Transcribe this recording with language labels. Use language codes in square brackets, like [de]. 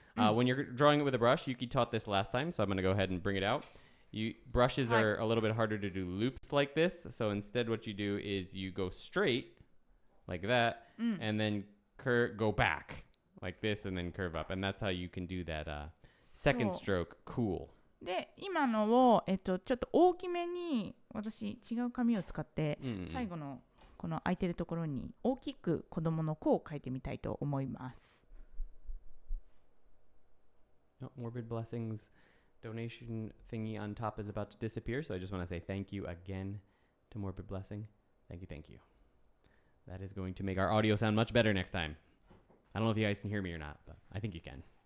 [en] When you're drawing it with a brush, Yuki taught this last time, so I'm going to go ahead and bring it out. Brushes are a little bit harder to do loops like this, so instead what you do is you go straight like that, and then go back like this and then curve up. And that's how you can do that second stroke cool. [ja] で今のを、ちょっと大きめに私違う紙を使って、最後のこの空いてるところに大きく子供の子を書いてみたいと思います。 [en] Oh, Morbid Blessings donation thingy on top is about to disappear, so I just want to say thank you again to Morbid Blessing. Thank you, thank you. That is going to make our audio sound much better next time. I don't know if you guys can hear me or not, but I think you can.